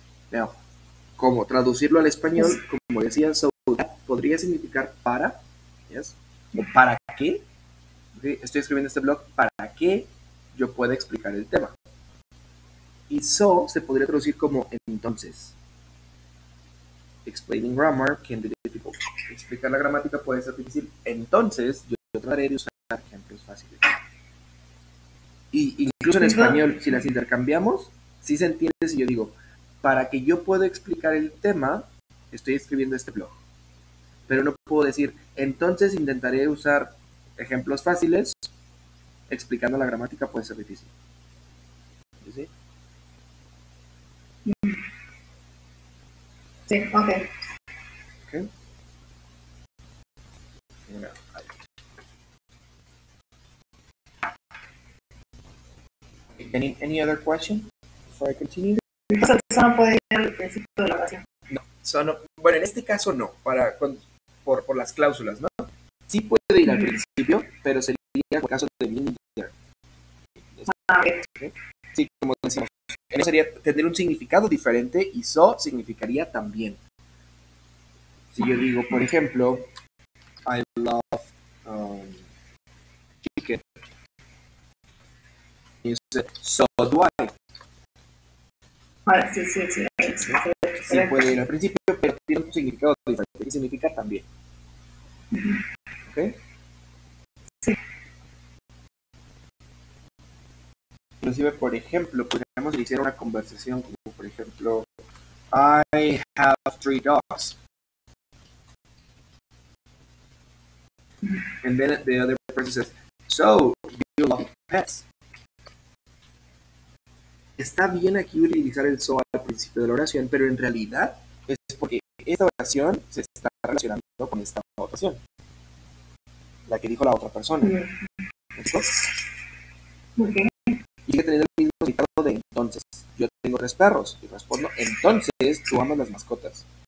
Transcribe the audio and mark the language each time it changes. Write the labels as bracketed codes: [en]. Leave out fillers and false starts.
[es] Now, como traducirlo al español, como decía, so that podría significar para, yes. o para qué, ¿okay? Estoy escribiendo este blog para que yo pueda explicar el tema. Y so se podría traducir como entonces. [en] Explaining grammar can be difficult. [es] Explicar la gramática puede ser difícil. Entonces, yo trataré de usar ejemplos fáciles. Y incluso en español, si las intercambiamos, sí se entiende si yo digo, para que yo pueda explicar el tema, estoy escribiendo este blog. Pero no puedo decir, entonces intentaré usar ejemplos fáciles, explicando la gramática puede ser difícil. ¿Sí? Sí, ok. Okay. [en] Any other question before I continue? [es] Eso no puede ir al principio de la oración. No, bueno, en este caso no, por las cláusulas, ¿no? Sí puede ir al principio, pero sería por caso de meaning. Okay. Sí, como decimos, eso sería tener un significado diferente y so significaría también. Si yo digo, por ejemplo, [en] I love chicken, [es] y [en] so do I. [es] Sí. Sí puede ir al principio, pero tiene un significado diferente. ¿Qué significa también? ¿Ok? Sí. Inclusive, por ejemplo, podríamos iniciar una conversación como, por ejemplo, [en] I have 3 dogs. And then the other person says, so, you love pets. [es] Está bien aquí utilizar el so al principio de la oración, pero en realidad es porque esta oración se está relacionando con esta oración, la que dijo la otra persona. ¿Listo? Okay. Y hay que tener el mismo significado de entonces. Yo tengo 3 perros y respondo, entonces tú amas las mascotas.